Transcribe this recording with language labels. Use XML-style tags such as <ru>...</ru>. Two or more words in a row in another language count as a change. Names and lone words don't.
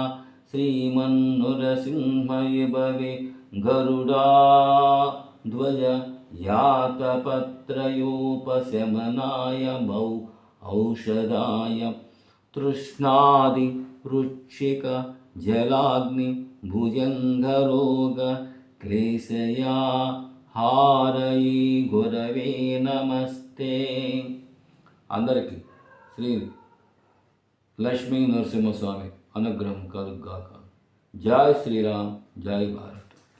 <sa>श्रीमन्नरसिंहविभवे गरुडाध्वज यातपत्रयोपशमनाय औषधाय तृष्णादि वृक्षिक जलाग्नि भुजङ्गरोग क्लेशया हारयी गुरवे नमस्ते।</sa> <te>అందరికీ శ్రీ లక్ష్మీ నరసింహస్వామి అనుగ్రహం కలుగాక. జై శ్రీరామ్, జై భారత్.</te>